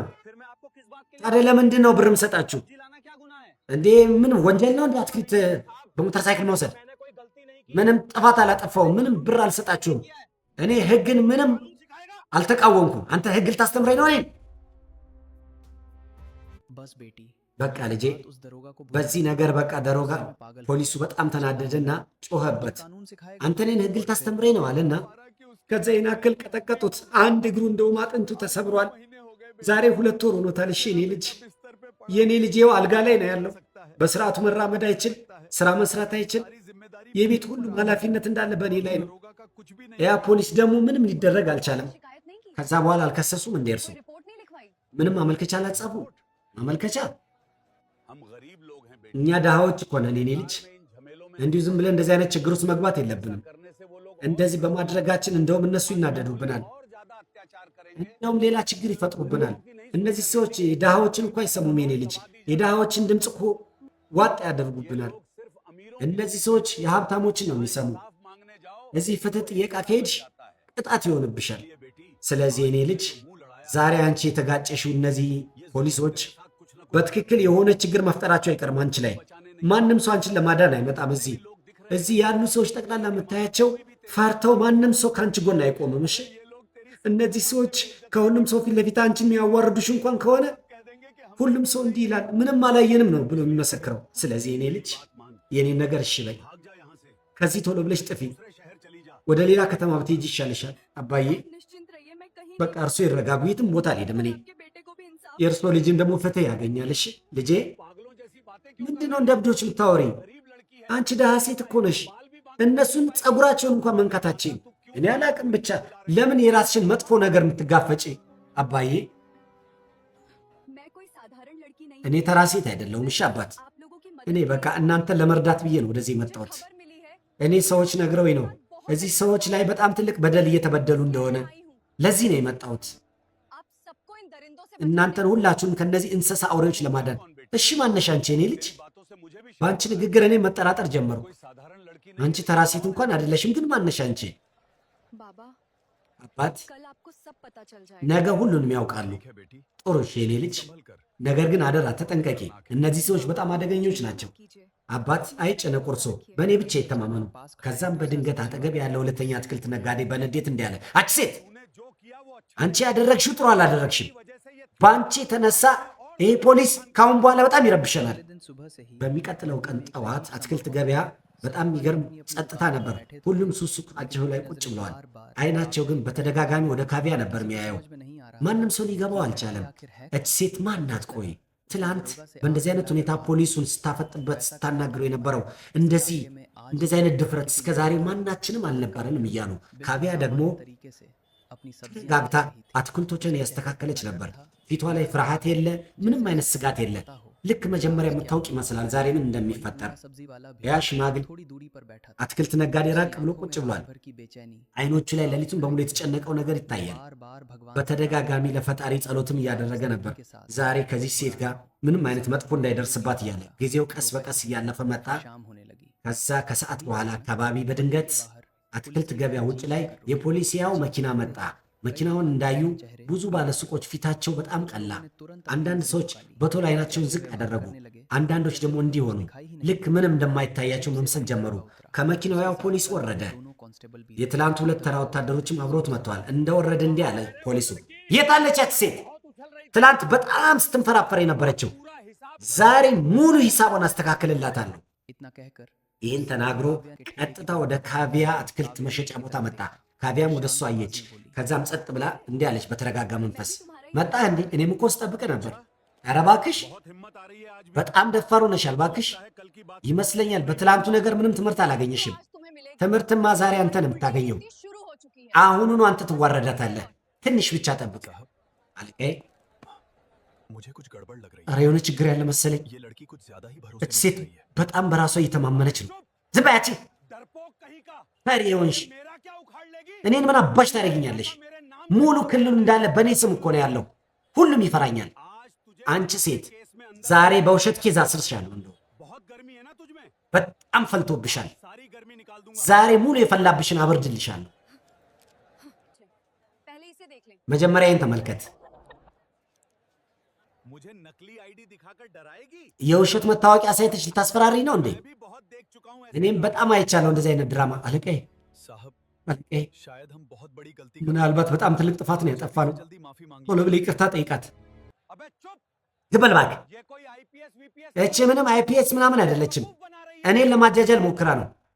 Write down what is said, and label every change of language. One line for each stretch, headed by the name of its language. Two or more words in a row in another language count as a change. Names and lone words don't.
Hindi: फिर मैं आपको किस बात के
Amharic: ታዲያ ለምንድን ነው ብርም ሰጣችሁ
Hindi: लिए लाना क्या गुनाह है?
Amharic: እንዴ? ምን ወንጀል ነው እንዴ አትክልት በሞተር ሳይክል መውሰድ?
Hindi: मैंने कोई गलती नहीं की।
Amharic: ምንም ጥፋት አላጠፋውም። ምንም ብር አልሰጣችሁም። እኔ ህግን ምንም አልተቃወምኩም። አንተ ህግ ልታስተምረኝ ነው እኔን?
Hindi: बस बेटी
Amharic: በቃ ልጄ
Hindi: उस दरोगा को
Amharic: በዚህ ነገር በቃ ደሮጋ ፖሊሱ በጣም ተናደደና ጮኸበት።
Hindi: कानून सिखाएगा।
Amharic: አንተ እኔን ህግ ልታስተምረኝ ነው አለና ከዛ ይናክል ቀጠቀጡት። አንድ እግሩ እንደውም አጥንቱ ተሰብሯል። ዛሬ 2 ወር ሆኖታል። እሺ የኔ ልጅ የኔ ልጅ ይኸው አልጋ ላይ ነው ያለው። በስርዓቱ መራመድ አይችል፣ ስራ መስራት አይችል። የቤት ሁሉም ኃላፊነት እንዳለ በእኔ ላይ ነው። ያ ፖሊስ ደግሞ ምንም ሊደረግ አልቻለም።
Hindi: शिकायत नहीं की,
Amharic: ከዛ በኋላ አልከሰሱም እንደ እርሱ
Hindi: रिपोर्ट नहीं लिखवाई।
Amharic: ምንም ማመልከቻ አላጻፉ። ማመልከቻ
Hindi: हम गरीब लोग हैं बेटे,
Amharic: እኛ ድሃዎች እኮ ነን የኔ ልጅ።
Hindi: इन झमेलों में
Amharic: እንዲሁ ዝም ብለን እንደዚህ አይነት ችግር ውስጥ መግባት የለብንም።
Hindi: करने से वो लोग
Amharic: እንደዚህ በማድረጋችን እንደውም እነሱ ይናደዱብናል፣
Hindi: और ज्यादा अत्याचार करेंगे।
Amharic: እንደውም ሌላ ችግር ይፈጥሩብናል። እነዚህ ሰዎች ድሃዎችን እኮ አይሰሙም የኔ ልጅ። የድሃዎችን ድምፅ እኮ ዋጥ ያደርጉብናል።
Hindi: सिर्फ अमीरों
Amharic: እነዚህ ሰዎች የሀብታሞችን ነው የሚሰሙ።
Hindi: साफ मांगने जाओ
Amharic: እዚህ ፍትህ ጥየቃ ከሄድሽ ቅጣት ይሆንብሻል።
Hindi: ये बेटी
Amharic: ስለዚህ የኔ ልጅ ዛሬ አንቺ የተጋጨሽው እነዚህ ፖሊሶች በትክክል የሆነ ችግር መፍጠራቸው አይቀርም አንቺ ላይ። ማንም ሰው አንቺን ለማዳን አይመጣም። እዚህ ያሉ ሰዎች ጠቅላላ የምታያቸው ፈርተው ማንም ሰው ከአንቺ ጎን አይቆምም። እሺ እነዚህ ሰዎች ከሁሉም ሰው ፊት ለፊት አንቺን የሚያዋርዱሽ እንኳን ከሆነ ሁሉም ሰው እንዲህ ይላል፣ ምንም አላየንም ነው ብሎ የሚመሰክረው። ስለዚህ የኔ ልጅ የኔን ነገር እሺ በይ፣
Hindi: भाग जा यहाँ से,
Amharic: ከዚህ ቶሎ ብለሽ ጥፊ፣
Hindi: दूसरे शहर चली जा।
Amharic: ወደ ሌላ ከተማ ብትሄጂ ይሻልሻል። አባዬ
Hindi: निश्चिंत रहिए, मैं कहीं
Amharic: በቃ እርሶ ይረጋጉ፣ የትም ቦታ አልሄድም እኔ።
Hindi: के बेटे को भी इंसाफ
Amharic: የእርሶ ልጅም ደግሞ ፍትህ ያገኛል። እሺ ልጄ
Hindi: पागलों जैसी बातें क्यों
Amharic: ምንድነው እንደ እብዶች የምታወሪ?
Hindi: गरीब लड़की है,
Amharic: አንቺ ደሃ ሴት እኮ ነሽ። እነሱን ጸጉራቸውን እንኳን መንካታችን እኔ አላቅም። ብቻ ለምን የራስሽን መጥፎ ነገር የምትጋፈጪ? አባዬ
Hindi: मैं कोई साधारण लड़की नहीं
Amharic: እኔ ተራ ሴት አይደለሁም። እሺ አባት፣
Hindi: आप लोगों की
Amharic: እኔ በቃ እናንተን ለመርዳት ብዬ ነው ወደዚህ የመጣሁት።
Hindi: खबर मिली है,
Amharic: እኔ ሰዎች ነግረውኝ ነው እዚህ ሰዎች ላይ በጣም ትልቅ በደል እየተበደሉ እንደሆነ
Hindi: आई हूँ।
Amharic: ለዚህ ነው የመጣሁት፣
Hindi: आप सबको इन दरिंदों से
Amharic: እናንተን ሁላችሁን ከነዚህ እንስሳ አውሬዎች ለማዳን። እሺ ማነሽ አንቺ? እኔ ልጅ
Hindi: बातों से मुझे भी
Amharic: በአንቺ ንግግር እኔ መጠራጠር ጀመሩ።
Hindi: कोई साधारण लड़की
Amharic: አንቺ ተራ ሴት እንኳን አይደለሽም። ግን ማነሽ አንቺ?
Hindi: बाबा,
Amharic: አባት
Hindi: कल आपको सब पता चल जाएगा।
Amharic: ነገ ሁሉንም ያውቃሉ።
Hindi: है बेटी,
Amharic: ጥሩ እሺ የኔ ልጅ፣
Hindi: संभल कर।
Amharic: ነገር ግን አደራ ተጠንቀቂ። እነዚህ ሰዎች በጣም አደገኞች ናቸው።
Hindi: कीजिए,
Amharic: አባት አይጨነቁ፣ እርሶ በእኔ ብቻ የተማመኑ። ከዛም በድንገት አጠገብ ያለ ሁለተኛ አትክልት ነጋዴ በንዴት እንዲህ አለ፣ አች ሴት
Hindi: तूने जो किया वो अच्छा
Amharic: አንቺ ያደረግሽው ጥሩ አላደረግሽም።
Hindi: वजह से ये
Amharic: በአንቺ የተነሳ ይህ ፖሊስ ካሁን በኋላ በጣም ይረብሸናል።
Hindi: अगले दिन सुबह से ही
Amharic: በሚቀጥለው ቀን ጠዋት አትክልት ገበያ በጣም የሚገርም ጸጥታ ነበር። ሁሉም ሱቃቸው ላይ ቁጭ ብለዋል። አይናቸው ግን በተደጋጋሚ ወደ ካቪያ ነበር የሚያየው።
Hindi: समझ में नहीं आ रहा
Amharic: ማንም ሰው ሊገባው አልቻለም። እች ሴት ማን ናት? ቆይ ትላንት በእንደዚህ አይነት ሁኔታ ፖሊሱን ስታፈጥበት ስታናግረው የነበረው እንደዚህ አይነት ድፍረት እስከ ዛሬ ማናችንም አልነበረንም እያሉ ካቪያ ደግሞ
Hindi: तरीके से अपनी सब्जी
Amharic: ጋግታ አትክልቶችን ያስተካከለች ነበር። ፊቷ ላይ ፍርሃት የለ፣ ምንም አይነት ስጋት የለ። ልክ መጀመሪያ የምታውቅ ይመስላል ዛሬ ምን እንደሚፈጠር።
Hindi: सब्जी वाला भी
Amharic: ያ ሽማግሌ
Hindi: थोड़ी दूरी पर बैठा था।
Amharic: አትክልት ነጋዴ ራቅ ብሎ ቁጭ ብሏል።
Hindi: भर की बेचैनी
Amharic: አይኖቹ ላይ ሌሊቱን በሙሉ የተጨነቀው ነገር ይታያል።
Hindi: बार बार भगवान
Amharic: በተደጋጋሚ ለፈጣሪ ጸሎትም እያደረገ ነበር። ዛሬ ከዚህ ሴት ጋር ምንም አይነት መጥፎ እንዳይደርስባት እያለ ጊዜው ቀስ በቀስ እያለፈ መጣ።
Hindi: शाम होने लगी।
Amharic: ከዛ ከሰዓት በኋላ አካባቢ በድንገት አትክልት ገበያ ውጭ ላይ የፖሊስ ያው መኪና መጣ። መኪናውን እንዳዩ ብዙ ባለሱቆች ፊታቸው በጣም ቀላ። አንዳንድ ሰዎች በቶሎ አይናቸውን ዝቅ አደረጉ። አንዳንዶች ደግሞ እንዲሆኑ ልክ ምንም እንደማይታያቸው መምሰል ጀመሩ። ከመኪናው ያው ፖሊስ ወረደ።
Hindi: दोनों कांस्टेबल भी
Amharic: የትላንቱ ሁለት ተራ ወታደሮችም አብሮት መጥተዋል። እንደወረደ እንዲህ አለ ፖሊሱ፣ የት አለች ያች ሴት? ትላንት በጣም ስትንፈራፈር የነበረችው ዛሬ ሙሉ ሂሳቧን አስተካክልላታለሁ።
Hindi: इतना कहकर
Amharic: ይህን ተናግሮ ቀጥታ ወደ ካቪያ አትክልት መሸጫ ቦታ መጣ። ካቢያም ወደ እሷ አየች። ከዛም ጸጥ ብላ እንዲህ አለች በተረጋጋ መንፈስ፣ መጣህ እንዴ? እኔም እኮ ስጠብቅ ነበር። ኧረ እባክሽ
Hindi: बहुत हिम्मत आ रही है आज भी।
Amharic: በጣም ደፋር ሆነሻል እባክሽ።
Hindi: लगता है कल की बात
Amharic: ይመስለኛል በትላንቱ ነገር ምንም ትምህርት አላገኘሽም።
Hindi: आज तुम्हें मिलेगी।
Amharic: ትምህርትማ ዛሬ አንተ ነው የምታገኘው።
Hindi: शुरू हो चुकी है।
Amharic: አሁኑኑ አንተ ትዋረዳታለህ። ትንሽ ብቻ ጠብቅ አለቃዬ።
Hindi: मुझे कुछ गड़बड़ लग रही
Amharic: ኧረ የሆነ ችግር ያለ መሰለኝ።
Hindi: है। ये लड़की कुछ ज्यादा ही
Amharic: እች
Hindi: भरोसेमंद
Amharic: ሴት
Hindi: लग रही है।
Amharic: በጣም በራሷ እየተማመነች ነው። ዝም በይ አንቺ
Hindi: डरपोक कहीं का।
Amharic: ፈሪ የሆንሽ።
Hindi: मेरा क्या उखाड़ लेगी?
Amharic: እኔን ምን አባሽ ታደርጊኛለሽ?
Hindi: मेरे नाम
Amharic: ሙሉ ክልሉ እንዳለ በእኔ ስም እኮ ነው ያለው። ሁሉም ይፈራኛል።
Hindi: आज तुझे
Amharic: አንቺ ሴት
Hindi: केस में अंदर
Amharic: ዛሬ በውሸት ኬዝ አስርሻለሁ። እንደው
Hindi: बहुत गर्मी है ना तुझमें।
Amharic: በጣም ፈልቶብሻል።
Hindi: सारी गर्मी निकाल दूंगा।
Amharic: ዛሬ ሙሉ የፈላብሽን አበርድልሻለሁ።
Hindi: पहले इसे देख लें।
Amharic: መጀመሪያ ይህን ተመልከት።
Hindi: मुझे नकली आईडी दिखाकर डराएगी?
Amharic: የውሸት መታወቂያ ሳይትሽ ልታስፈራሪ ነው እንዴ?
Hindi: मैं भी बहुत देख चुका हूँ ऐसे
Amharic: እኔም በጣም አይቻለሁ እንደዚህ አይነት ድራማ። አለቃዬ
Hindi: साहब
Amharic: አለቃዬ፣
Hindi: शायद हम बहुत बड़ी गलती
Amharic: ምናልባት በጣም ትልቅ ጥፋት ነው ያጠፋነው።
Hindi: जल्दी माफी मांग
Amharic: ቶሎ ብለህ ይቅርታ ጠይቃት።
Hindi: अबे चुप।
Amharic: ዝም በል እባክህ።
Hindi: ये कोई आईपीएस वीपीएस
Amharic: እቺ ምንም አይፒኤስ ምናምን አይደለችም።
Hindi: बना रही है।
Amharic: እኔን ለማጃጃል ሞክራ ነው።